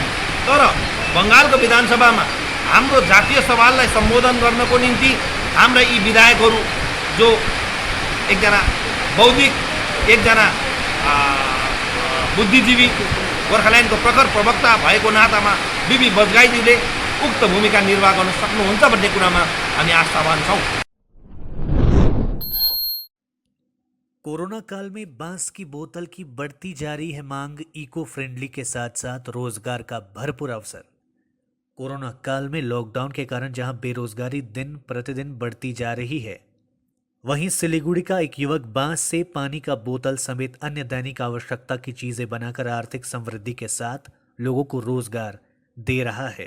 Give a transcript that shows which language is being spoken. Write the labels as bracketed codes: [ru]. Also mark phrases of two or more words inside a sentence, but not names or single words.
[ne] तर बङ्गालको विधानसभामा हाम्रो जातीय सवाललाई सम्बोधन गर्नको निम्ति हाम्रा यी विधायकहरू जो एकजना बौद्धिक एकजना बुद्धिजीवी गोर्खाल्यान्डको प्रखर प्रवक्ता भएको नातामा बिबी बजगाईजीले उक्त भूमिका निर्वाह गर्न सक्नुहुन्छ भन्ने कुरामा हामी आशावान छौँ। [hi] कोरोना काल में बांस की बोतल की बढ़ती जा रही है मांग, [en] eco friendly [hi] के साथ साथ रोजगार का भरपूर अवसर। कोरोना काल में लॉकडाउन के कारण जहां बेरोजगारी दिन प्रतिदिन बढ़ती जा रही है, वहीं सिलीगुड़ी का एक युवक बांस से पानी का बोतल समेत अन्य दैनिक आवश्यकता की चीजें बनाकर आर्थिक समृद्धि के साथ लोगों को रोजगार दे रहा है।